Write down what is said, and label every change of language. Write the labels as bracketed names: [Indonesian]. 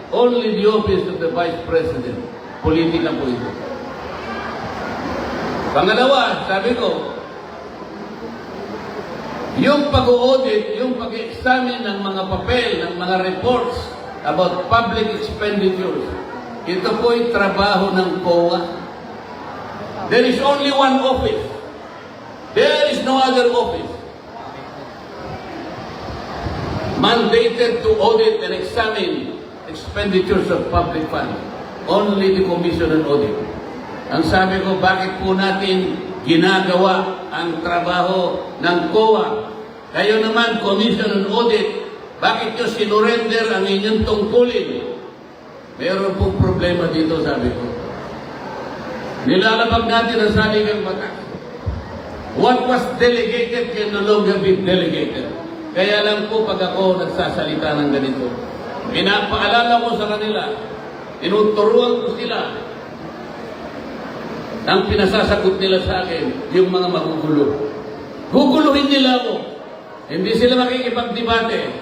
[English] Only the office of the Vice President. [Filipino] Politika po ito. Pangalawa, sabi ko, yung pag-audit, yung pag-examine ng mga papel, ng mga [English] reports about public expenditures, [Filipino] ito po'y trabaho ng COA. [English] There is only one office. There is no other office mandated to audit and examine expenditures of public funds. Only the Commission on Audit. [Filipino] Ang sabi ko, bakit po natin ginagawa ang trabaho ng COA? Kayo naman, Commission on Audit, bakit nyo sinurrender ang inyong tungkulin? Meron pong problema dito, sabi ko. Nilalabag natin ang saligang batas. [English] What was delegated can no longer be delegated. [Filipino] Kaya lang po pag ako nagsasalita ng ganito, pinapaalala ko sa kanila, tinuturuan ko sila, ang pinasasagot nila sa akin, yung mga magugulo. Guguluhin nila ako. Hindi sila makikipagdebate.